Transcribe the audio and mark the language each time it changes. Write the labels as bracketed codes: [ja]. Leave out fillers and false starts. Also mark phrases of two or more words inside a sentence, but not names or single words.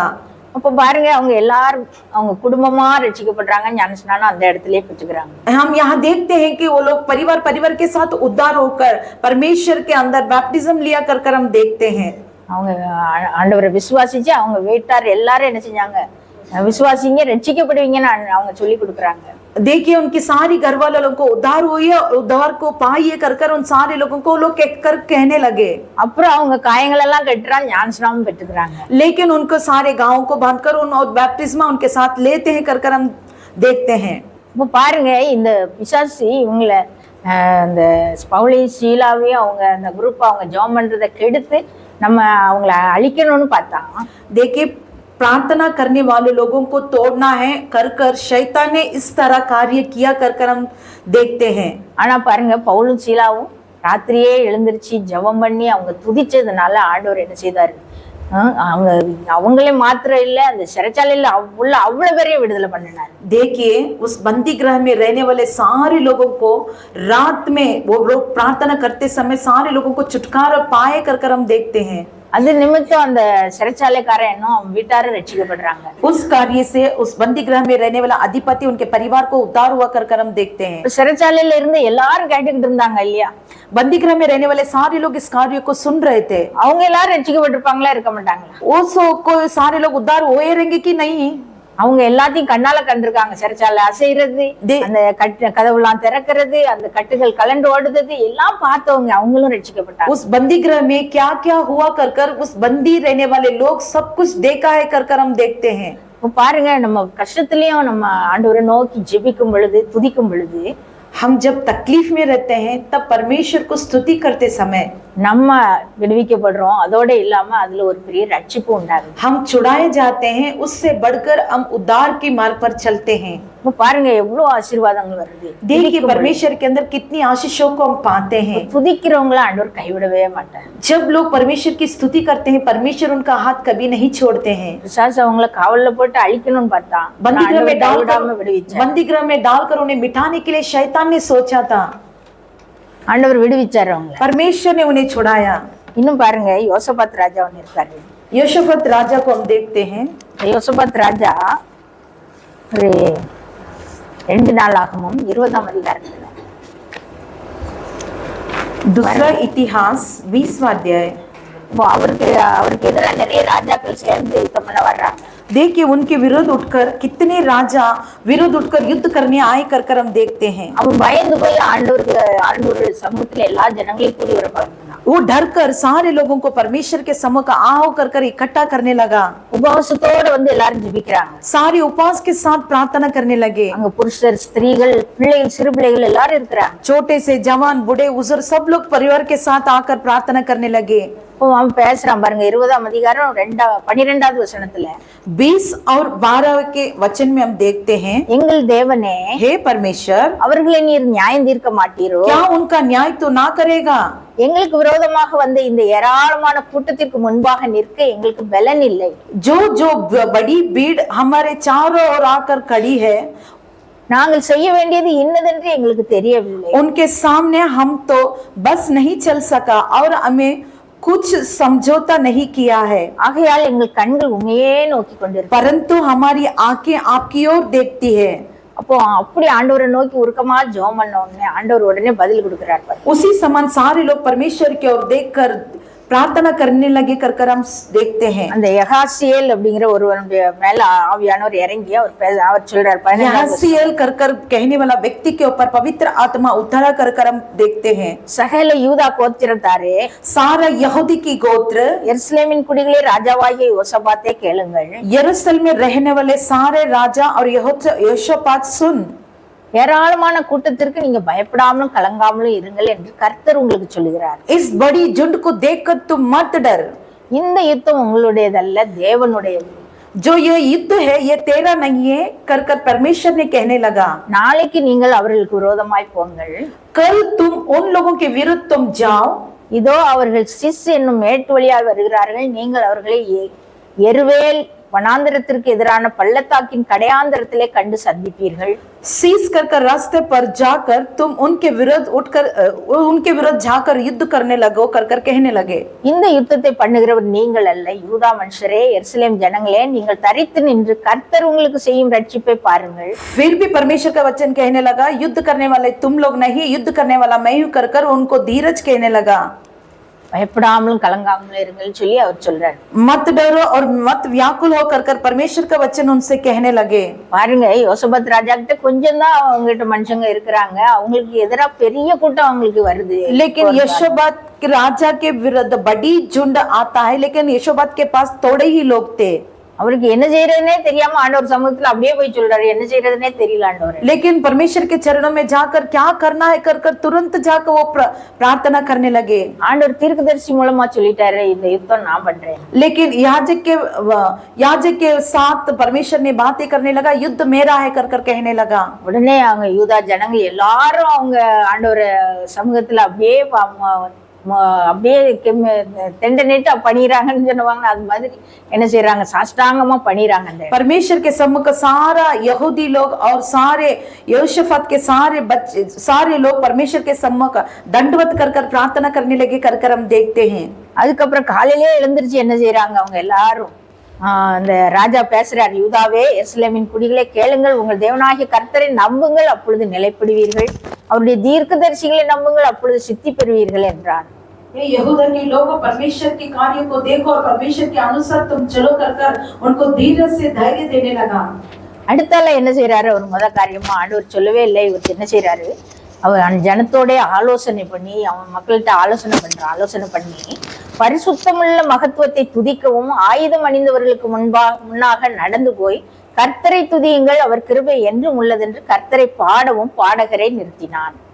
[ta] அப்ப பாருங்க, அவங்க எல்லாரும் அவங்க குடும்பமா ரட்சிக்கப்படுறாங்க, ஞானஸ்நானம் அந்த இடத்துலயே பெற்றுக்கிறாங்க. [hi] हम यहाँ देखते हैं कि वो लोग परिवार के साथ उद्धार होकर परमेश्वर के अंदर बैप्टिज्म लिया कर हम देखते हैं। [ta] அவங்க ஆண்டவரை விசுவாசிச்சு அவங்க வீட்டார் எல்லாரும் என்ன செஞ்சாங்க, விசுவாசிங்க ரட்சிக்கப்படுவீங்கன்னு அவங்க சொல்லி கொடுக்குறாங்க. [hi] देखिए उनकी सारी घर वाले लोगों को उद्धार हुई और उद्धार को पाइए कर उन सारे लोगों को लोग कहने लगे। [ta] அப்புறம் அவங்க காயங்கள் எல்லாம் கட்டுறாங்க, ஞானஸ்நானம் பெற்றுக்கிறாங்க. [hi] लेकिन उनको सारे गांवों को बांधकर उन और बैप्टिज्मा उनके साथ लेते हैं कर हम देखते हैं। [ta] இப்போ பாருங்க, இந்த பிசாசு இவங்களை இந்த பவுலையும் சீலாவையும் அவங்க அந்த குரூப் அவங்க ஜெபம் பண்றதை கெடுத்து நம்ம அவங்கள அழிக்கணும்னு பார்த்தா, [hi] देखिए प्रार्थना करने वाले लोगों को तोड़ना है कर शैतान ने इस तरह कार्य किया कर हम देखते हैं। [ta] ஆனா பாருங்க, பவுலும் சீலாவும் ராத்திரியே எழுந்திருச்சு ஜெபம் பண்ணி அவங்க துதிச்சதுனால ஆண்டவர் என்ன செய்தாரு, அவங்களே மாத்திரம் இல்ல, அந்த சிறைச்சாலையில உள்ள அவ்வளவு பேரையும் விடுதலை பண்ணினார். [hi] देखिए उस बंदी गृह में रहने वाले सारे लोगों को रात में वो लोग प्रार्थना करते समय सारे लोगों को छुटकारा पाए कर हम देखते हैं। [ta] அது நிமித்தம் அந்த சிறைச்சாலைக்காரன் இன்னும் வீட்டாரும் ரட்சிக்கப்படுறாங்க. [hi] उस कार्य से उस बंदी गृह में रहने वाला अधिपति उनके परिवार को उद्धार हुआ कर हम देखते हैं। [ta] சிறைச்சாலையில இருந்து எல்லாரும் கேட்டுக்கிட்டு இருந்தாங்க இல்லையா, [hi] बंदी गृह में रहने वाले सारे लोग इस कार्य को सुन रहे थे। [ta] அவங்க எல்லாரும் ரட்சிக்கப்பட்டிருப்பாங்களா, இருக்க மாட்டாங்களா? [hi] को सारे लोग उद्धार हुए रहेंगे कि नहीं? [ta] அவங்க எல்லாத்தையும் கண்ணால கண்டிருக்காங்க, சிறைச்சாலை அசைறது, அந்த கதவுலாம் திறக்கிறது, அந்த கட்டுகள் கலண்டு ஓடுறது எல்லாம் பார்த்தவங்க, அவங்களும் ரட்சிக்கப்பட்டாங்க. [hi] उस बंदी गृह में क्या क्या हुआ कर उस बंदी रहने वाले लोग सब कुछ देखा है कर हम देखते हैं। [ta] இப்போ பாருங்க, நம்ம கஷ்டத்திலயும் நம்ம ஆண்டவரை நோக்கி ஜெபிக்கும் பொழுது, துதிக்கும் பொழுது, [hi] हम जब तकलीफ में रहते हैं तब परमेश्वर को स्तुति करते समय [ta] நம்ம விடுவிக்கப்படுறோம், அதோட இல்லாம அதுல ஒரு பெரிய ரட்சிப்பு உண்டாகுது. [hi] हम छुड़ाए जाते हैं, उससे बढ़कर हम उद्धार के मार्ग पर चलते हैं। [ta] இப்போ பாருங்க எவ்வளவு ஆசீர்வாதங்கள் வருது. [hi] देखिए परमेश्वर के अंदर कितनी आशीषों को हम पाते हैं। [ta] துதிக்கிறவங்கள ஆண்டவர் கைவிடவே மாட்டார். [hi] जब लोग परमेश्वर की स्तुति करते हैं परमेश्वर उनका हाथ कभी नहीं छोड़ते हैं। [ta] பிசாசு அவங்கள காவல்ல போட்டு அழிக்கணும்னு பார்த்தா, [hi] बंदी गृह में डालकर [ta] விடுவிச்சார். [hi] उन्हें मिटाने के लिए शैतान ने सोचा था, [ta] ஆண்டவர் விடுவிச்சார் அவங்கள. [hi] परमेश्वर ने उन्हें छुड़ाया। [ta] இன்னும் பாருங்க, யோசபாத் ராஜா ஒன்னு இருக்காரு. [hi] योशफत राजा को हम देखते हैं। [ta] யோசபாத் ராஜா ஒரு 2 நாளாகமும் 20ஆம் அதிகாரத்துல [hi] दूसरा इतिहास 20वां अध्याय। [ta] இப்போ அவருக்கு எதிராக நிறைய ராஜாக்கள் சேர்ந்து யுத்தம் பண்ண வர்றாங்க. [hi] देखिए उनके विरोध उठकर कितने राजा विरोध उठकर युद्ध करने आए कर हम देखते हैं। [ta] அவன் பயந்து போய் ஆண்டவர் சமூகத்துல எல்லா ஜனங்களையும் கூடி வர பார்த்தான். [hi] वो डर कर सारे लोगों को परमेश्वर के सम्मुख आओ कर इकट्ठा करने लगा। [ta] உபவாசத்தோட வந்து எல்லாரும் ஜெபிக்கிறாங்க. [hi] सारे उपवास के साथ प्रार्थना करने लगे। [ta] அங்க புருஷர், ஸ்திரீகள், பிள்ளைகள், சிறு பிள்ளைகள் எல்லாரும் இருக்கிறாங்க. [hi] छोटे से जवान, बूढ़े, बुजुर्ग सब लोग परिवार के साथ आकर प्रार्थना करने लगे। [ta] இப்போ அவன் பேசுறான் பாருங்க, 20ஆம் அதிகாரம் 12வது வசனத்துல [hi] 20 और 12 के वचन में हम देखते हैं, [ta] எங்கள் தேவனே, [hi] हे परमेश्वर, [ta] அவர்களை நீர் நியாயம் தீர்க்க மாட்டீரோ? [hi] क्या उनका न्याय तो ना करेगा? [ta] எங்களுக்கு விரோதமாக வந்த இந்த ஏராளமான கூட்டத்திற்கு முன்பாக நிற்க எங்களுக்கு பலன் இல்லை. [hi] जो बड़ी भीड़ हमारे चारों ओर आकर खड़ी है, [ta] நாங்கள் செய்ய வேண்டியது இன்னதென்று எங்களுக்கு தெரியவில்லை. [hi] उनके सामने हम तो बस नहीं चल सका और हमें कुछ समझौता नहीं किया है। [ta] ஆகையால் எங்கள் கண்கள் உண்மையே நோக்கி கொண்டிருக்கும். [hi] परंतु हमारी आंखें आपकी ओर देखती है। [ta] அப்போ அப்படி ஆண்டவரை நோக்கி உருக்கமா ஜெபம் பண்ண உடனே ஆண்டவர் உடனே பதில் கொடுக்கிறார் பாரு. [hi] उसी समान सारे लोग परमेश्वर की ओर देखकर प्रार्थना करने लगे कर हम देखते हैं। [ta] அந்த யகாசியேல் அப்படிங்கிற ஒருவனுடைய மேல ஆவியானவர் இறங்கி அவர் சொல்றார், [hi] यहसीएल कर कहने वाला व्यक्ति के ऊपर पवित्र आत्मा उतरा कर हम देखते हैं। [ta] சகல யூதா கோத்திரத்தாரே, [hi] सारा यहूदी की गोत्र, [ta] எருசலேமின் குடிகளே, ராஜாவாகிய யோசபாத்தே கேளுங்கள். [hi] यरूशलेम में रहने वाले सारे राजा और यहोशापात सुन, [ta] ஏராளமான கூட்டத்திற்கு நீங்க பயப்படாமலும் கலங்காமலும் இருங்கள் என்று கர்த்தர் உங்களுக்கு சொல்லுகிறார். [hi] इस बड़ी झुंड को देखकर तुम मत डर। [ta] இந்த யுத்தம் உங்களுடையதல்ல, தேவனுடையது. [hi] जो ये युद्ध है ये तेरा नहीं है कर परमेश्वर ने कहने लगा। [ta] நாளைக்கு நீங்கள் அவர்களுக்கு விரோதமாய் போங்கள். [hi] कल तुम उन लोगों के विरुद्ध तुम जाओ। [ta] இதோ அவர்கள் சிஸ் என்னும் மேட்டு வழியால் வருகிறார்கள், நீங்கள் அவர்களை எருவேல் வனாந்திரத்திற்கு எதிரான பள்ளத்தாக்கின் கடையாந்திரத்திலே கண்டு சந்திப்பீர்கள். [hi] सीस कर रास्ते पर जाकर तुम उनके विरुद्ध जाकर युद्ध करने लगो कर कहने लगे। [ta] இந்த யுத்தத்தை பண்ணுகிறவர் நீங்கள் அல்ல, யூதா மனுஷரே, எருசலேம் ஜனங்களே, நீங்கள் தரித்து நின்று கர்த்தர் உங்களுக்கு செய்யும் ரட்சிப்பை பாருங்கள். [hi] फिर भी परमेश्वर का वचन कहने लगा, युद्ध करने वाले तुम लोग नहीं, युद्ध करने वाला मैं हूं कर उनको धीरज कहने लगा। [ta] பயப்படாமலும் கலங்காமலும் இருங்கள் சொல்லி அவர் சொல்றாரு. [hi] मत डरो और मत व्याकुल हो कर परमेश्वर का वचन उनसे कहने लगे। [ta] பாருங்க, யோசபாத் ராஜா கிட்ட கொஞ்சம் தான் அவங்ககிட்ட மனுஷங்க இருக்கிறாங்க, அவங்களுக்கு எதிராக பெரிய கூட்டம் அவங்களுக்கு வருது. [hi] लेकिन यहोशापात राजा के विरुद्ध बड़ी झुंड आता है, लेकिन यहोशापात के पास थोड़े ही लोग थे। [ta] அவருக்கு என்ன செய்யறதுனே தெரியாம ஆண்டவர் சமூகத்துல அப்படியே போய் சொல்றாரு, என்ன செய்யறதுனே தெரியல ஆண்டவர். [hi] लेकिन परमेश्वर के चरणों में जाकर क्या करना है कर तुरंत जाकर वो प्रार्थना करने लगे। [ta] ஆண்டவர் தீர்க்கதரிசி மூலமா சொல்லிட்டாரு, இந்த யுத்தம் நான் பண்றேன். [hi] लेकिन याजक के साथ परमेश्वर ने बातें करने लगा, युद्ध मेरा है कर कहने लगा। [ta] உடனே அவங்க யூதா ஜனங்கள் எல்லாரும் அவங்க ஆண்டவர் சமூகத்துல அப்படியே தெண்டனிட்டு பணிறாங்கன்னு சொல்லுவாங்க, அது மாதிரி என்ன செய்யறாங்க, சாஷ்டாங்கமா பணிறாங்க. [hi] परमेश्वर के सम्मुख सारा यहूदी लोग और सारे यहोशापात के सारे लोग परमेश्वर के सम्मुख दंडवत कर प्रार्थना करने लगे कर हम देखते हैं। [ta] அதுக்கப்புறம் காலையிலே எழுந்திருச்சு என்ன செய்யறாங்க, அவங்க எல்லாரும் அந்த ராஜா பேசுறார், யூதாவே, எருசலேமின் குடிகளே, கேளுங்கள், உங்கள் தேவனாகிய கர்த்தரை நம்புங்கள், அப்பொழுது நிலைப்படுவீர்கள், அவருடைய தீர்க்கதரிசிகளை நம்புங்கள், அப்பொழுது சித்தி பெறுவீர்கள் என்றார். [hi] यहूदा के लोगों, परमेश्वर के कार्य को देखो और परमेश्वर के अनुसार तुम चलो कर उनको धीरज से धैर्य देने लगा। [ta] அடுத்தால என்ன செய்யறாரு, ஒரு முத காரியமா ஆண்டவர் சொல்லவே இல்லை, இவர் என்ன செய்யறாரு, அவர் ஜனத்தோட ஆலோசனை பண்ணி, அவன் மக்கள்கிட்ட ஆலோசனை பண்ணி பரிசுத்தமுள்ள மகத்துவத்தை துதிக்கவும் ஆயுதம் அணிந்தவர்களுக்கு முன்னாக நடந்து போய் கர்த்தரை துதியுங்கள், அவர் கிருபை என்றும் உள்ளதென்று கர்த்தரை பாடவும் பாடகரை நிறுத்தினான்.